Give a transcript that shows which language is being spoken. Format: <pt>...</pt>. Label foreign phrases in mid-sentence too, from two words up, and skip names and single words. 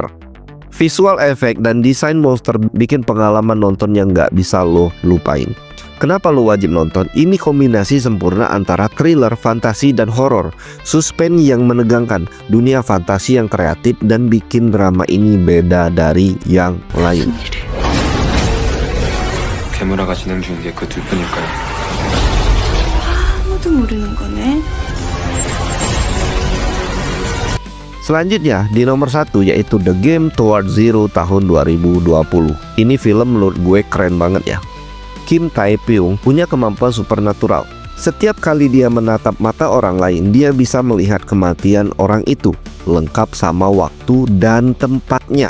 <en>Visual effect</en> <id>dan desain monster bikin pengalaman nonton yang gak bisa lo lupain. Kenapa lo wajib nonton? Ini kombinasi sempurna antara thriller, fantasi, dan horor. Suspense yang menegangkan, dunia fantasi yang kreatif, dan bikin drama ini beda dari yang lain.</id> <ko>괴물화가 진행 중인 게 그 둘뿐일까요? 아무도 모르는 거네.</ko> <id>Selanjutnya di nomor 1 yaitu The Game Toward Zero tahun 2020. Ini film menurut gue keren banget ya. Kim Tae Pyong punya kemampuan supernatural. Setiap kali dia menatap mata orang lain, dia bisa melihat kematian orang itu, lengkap sama waktu dan tempatnya.</id>